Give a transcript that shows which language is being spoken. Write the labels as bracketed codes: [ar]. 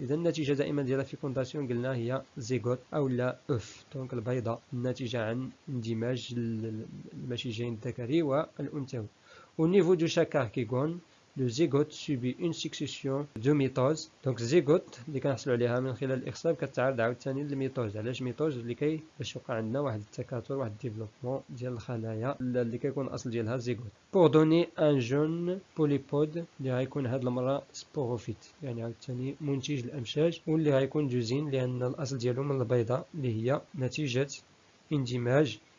[ar] إذا النتيجة دائما ديال la fécondation قلنا هي zygote أو لا أف. دونك البيضة الناتجة عن اندماج المشيجين الذكري والأنثوي. [fr] Au niveau de chaque archégone le zygote subit une succession de mitoses. [ar] دونك الزيغوت اللي كنحصلوا عليها من خلال الاخصاب كتعرض عاوتاني للميتوز. علاش ميتوز؟ اللي باش يوقع عندنا واحد التكاثر واحد الديفلوبمون ديال الخلايا اللي كيكون الاصل ديالها زيغوت [fr] pour donner un jeune polypode [ar] اللي غيكون هاد المره سبوروفيت يعني عاوتاني منتج الامشاج واللي غيكون جوزين لان الاصل ديالو من البيضه اللي هي نتيجه اندماج